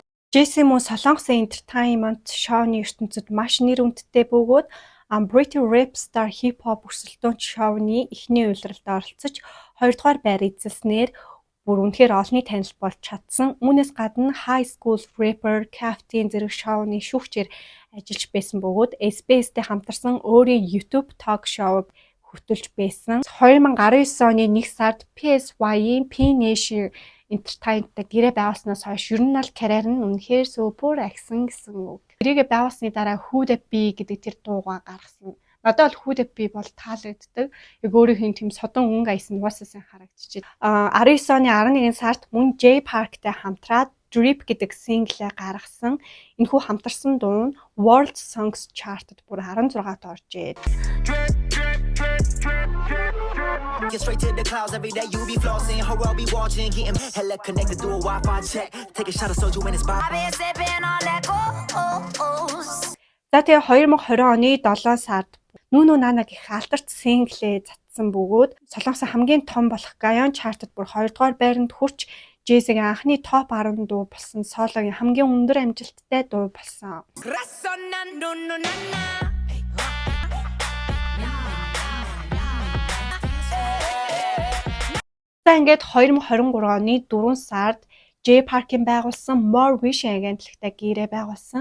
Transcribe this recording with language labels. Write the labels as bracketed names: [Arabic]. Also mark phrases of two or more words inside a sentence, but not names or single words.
[Mongolian] Jesse мөн Солонгосын entertainment шоуны ертөнцид маш нэр хүндтэй бөгөөд Pretty Rap Star Hip Hop өрсөлдөөнч шоуны эхний улиралд оролцож 2 дугаар байр эзэлснээр бүр үнэхээр олонний танил болж чадсан. Үүнээс гадна High School Rapper, Captain зэрэг шоуны шүүгчээр ажиллаж байсан бөгөөд SBS-тэй хамтарсан өөрийн YouTube [English] talk show [Mongolian] хөтөлж байсан. 2019 оны 1 сард PSY-ийн P Nation Entertainment-тай гэрээ байгуулснаас хойш ер нь л карьер нь үнэхээр супер агсан гэсэн үг. Гэрээгээ байгуулсны дараа Who the Bee гэдэг тэр дуугаа гаргасан. Надад бол Who the Bee бол таалагддаг. Яг өөрийнх нь тийм содон өнгө аяс нь уусаасан харагдчихэв. 19 оны 11 сард мөн Jay Park-тай хамтраад Drip гэдэг синглээ гаргасан. Энэхүү хамтарсан дуу нь World Songs Chart-д бүр 16-т оржээ. [English] Get straight to the clouds every day. You be flossing, her world be watching, getting hella connected through a Wi-Fi check. Take a shot of soju in his body. I've been sipping on that goose. [Mongolian] За тэгээ 2020 оны 7 сард Нүнү Нана гэх алтарт синглээ цацсан бөгөөд Солонгосын хамгийн том болох Gaon Chart-д бүр 2 дугаар байранд хүрч Jesse-гийн анхны топ 10 дуу болсон сологийн хамгийн өндөр амжилттай дуу болсон. За ингээд 2023 оны 4 сард Jay Park-ийн байгуулсан More Wish агентлагтай гэрээ байгуулсан.